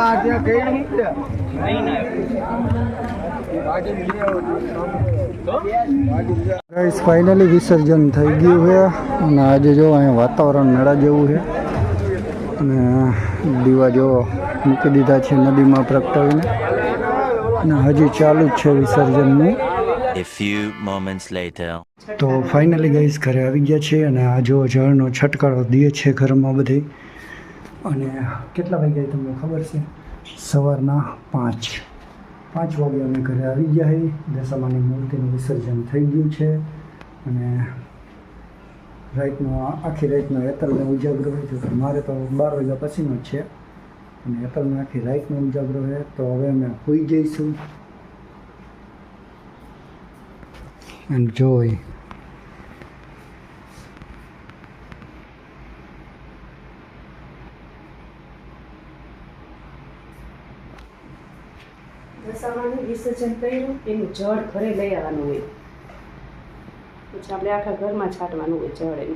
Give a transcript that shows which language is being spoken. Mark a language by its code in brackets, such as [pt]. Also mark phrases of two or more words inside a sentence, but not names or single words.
[en] guys finally [gu] વિસર્જન થઈ ગયું છે. અને આજે જો અહીંયા વાતાવરણ મેળા જેવું છે. અને દીવા જો મૂકી દીધા છે નદીમાં પ્રગટાવીને. અને હજી ચાલુ જ છે વિસર્જનનું. [en] A few moments later. [gu] તો [en] finally guys [gu] ઘરે આવી ગયા છે. અને આ જો જળનો છટકારો દે છે ઘરમાં બધી. અને કેટલા વાગ્યા તમને ખબર છે? સવારના 5 વાગે અમે ઘરે આવી ગયા છીએ. દશામાની મૂર્તિનું વિસર્જન થઈ ગયું છે અને આખી રાતનો હેતલનો ઉજાગરો હોય છે. મારે તો 12 વાગ્યા પછીનો જ છે અને હેતલનો આખી રાતનો ઉજાગરો છે. તો હવે અમે સૂઈ જઈશું [en] and joy. [gu] દશામાનું વિસર્જન કર્યું એનું જળ ઘરે લઈ આવવાનું હોય, પછી આપણે આખા ઘરમાં છાંટવાનું હોય જળ એનું.